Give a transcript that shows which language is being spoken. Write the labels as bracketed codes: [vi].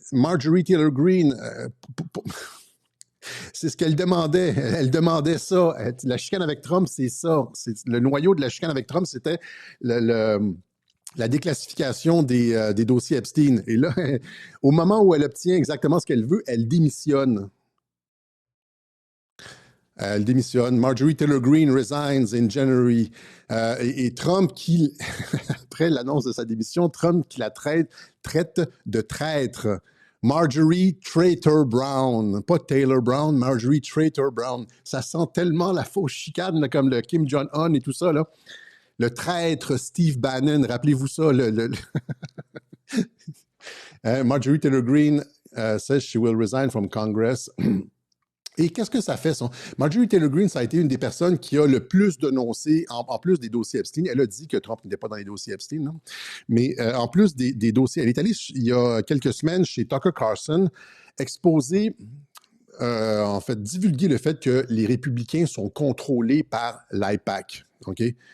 [fr] Marjorie Taylor Greene, c'est ce qu'elle demandait. Elle demandait ça. La chicane avec Trump, c'est ça. Le noyau de la chicane avec Trump, c'était la déclassification des dossiers Epstein. Et là, au moment où elle obtient exactement ce qu'elle veut, elle démissionne. Elle démissionne. [en] Marjorie Taylor Greene resigns in January. [fr] Et Trump, après l'annonce de sa démission, Trump qui la traite de traître. Marjorie Traitor Brown. Pas Taylor Brown, Marjorie Traitor Brown. Ça sent tellement la fausse chicane, là, comme le Kim Jong-un et tout ça. Là. Le traître Steve Bannon, rappelez-vous ça. [en] Marjorie Taylor Greene says she will resign from Congress. [fr] Et qu'est-ce que ça fait? Marjorie Taylor Greene, ça a été une des personnes qui a le plus dénoncé, en plus des dossiers Epstein. Elle a dit que Trump n'était pas dans les dossiers Epstein, non? Mais en plus des dossiers, elle est allée il y a quelques semaines chez Tucker Carlson exposer, en fait, divulguer le fait que les républicains sont contrôlés par l'AIPAC. OK?